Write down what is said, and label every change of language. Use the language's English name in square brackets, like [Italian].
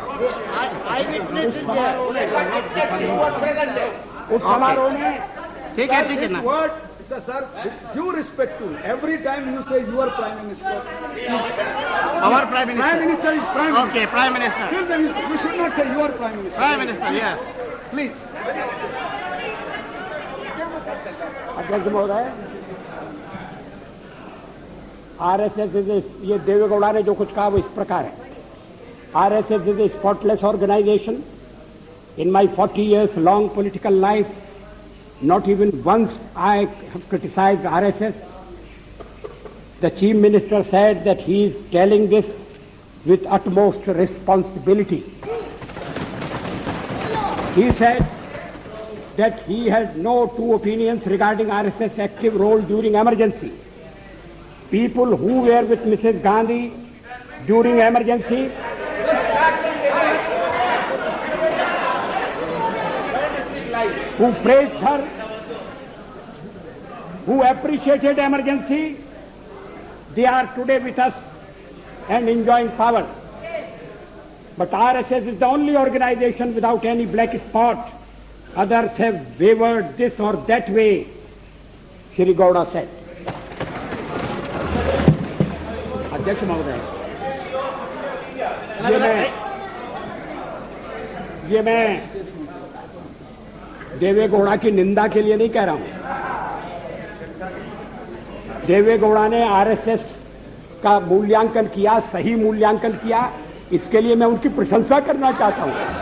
[English] Eyewitnesses there. Who was present there. [Hindi] उस समारोह में ठीक है [English] This [Hindi] ना. [English] word, sir, with due respect to every time you say your Prime Minister, Our Prime Minister. Prime Minister is Prime Minister. Okay, Prime Minister. Till then, you should not say your Prime Minister. Prime Minister, yes. Please. [Hindi] अध्यक्ष महोदय, RSS ये देवेगौड़ा ने जो कुछ कहा वो इस प्रकार है. [English] RSS is a spotless organisation. In my 40 years long political life, not even once I have criticized RSS. The Chief Minister said that he is telling this with utmost responsibility. He said that he had no two opinions regarding RSS active role during emergency. People who were with Mrs. Gandhi during emergency who praised her, who appreciated emergency, they are today with us and enjoying power. But RSS is the only organization without any black spot. Others have wavered this or that way, Shri Gowda said. [Hindi] अध्यक्ष महोदय, ये मैं देवेगौड़ा की निंदा के लिए नहीं कह रहा हूं. देवेगौड़ा ने आरएसएस का मूल्यांकन किया, सही मूल्यांकन किया, इसके लिए मैं उनकी प्रशंसा करना चाहता हूं.